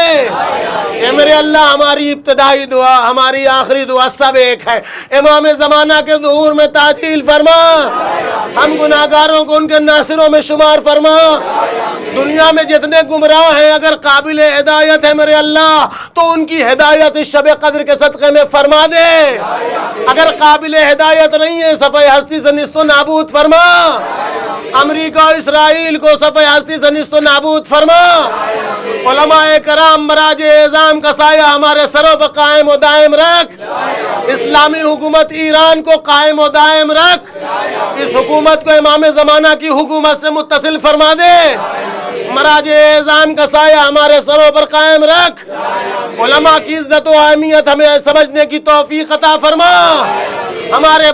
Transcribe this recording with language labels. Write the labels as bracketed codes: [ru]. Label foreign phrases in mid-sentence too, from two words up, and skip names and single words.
[ur] اے میرے اللہ ہماری ابتدائی دعا، ہماری آخری دعا سب ایک ہے، امام زمانہ کے ظہور میں تعجیل فرما، ہم گناہگاروں کو ان کے ناصروں میں شمار فرما۔ دنیا میں جتنے گمراہ ہیں اگر قابل ہدایت ہے میرے اللہ تو ان کی ہدایت اس شب قدر کے صدقے میں فرما دے، اگر قابل ہدایت نہیں ہے صفحہ ہستی سے نیست و نابود فرما، امریکہ و اسرائیل کو صفحہ ہستی سے نیست و نابود فرما، علماء کرام مراج اعظام کا سایہ ہمارے سروں پر قائم و دائم رکھ، اسلامی حکومت ایران کو قائم و دائم رکھ، اس حکومت کو امام زمانہ کی حکومت سے متصل فرما دے، مراج اعظام کا سایہ ہمارے سروں پر قائم رکھ، علماء کی عزت و اہمیت ہمیں سمجھنے کی توفیق عطا فرما، ہمارے